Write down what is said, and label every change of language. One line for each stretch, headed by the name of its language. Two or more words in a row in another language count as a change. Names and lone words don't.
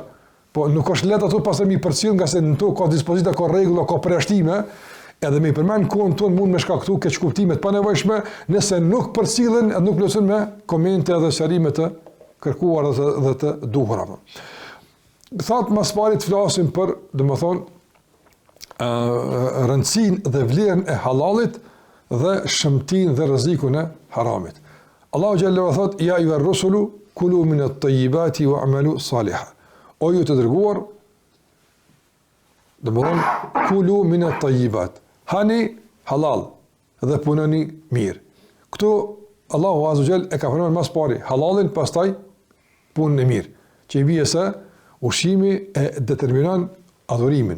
Albanian: Po nuk është lehtë ato pastaj mi përcjell nga se në to ka dispozita, ka rregulla, ka përjashtime, edhe me përmend kohën tonë mund me shkaktu keq kuptime të panevojshme nëse nuk përcillen, nuk plotëson me komente dhe sqarime të kërkuara dhe të duhura. Thatë mas pari të flasim për, domethënë, rëndësinë dhe vlerën e halalit dhe shëmtin dhe rrezikun e haramit. Allahu xhallahu thot:
Arabic: "يا أيها الرسل كلوا من الطيبات واعملوا صالحا."
Albanian: O ju të dërguar, domethënë
Arabic: كلوا من الطيبات.
Albanian: Hani halal dhe punoni mirë. Këtu Allahu
Arabic: عز وجل
Albanian: e ka përmendur mas pari halalin, pastaj punën e mirë. Që i bie se ushqimi e determinon adhurimin.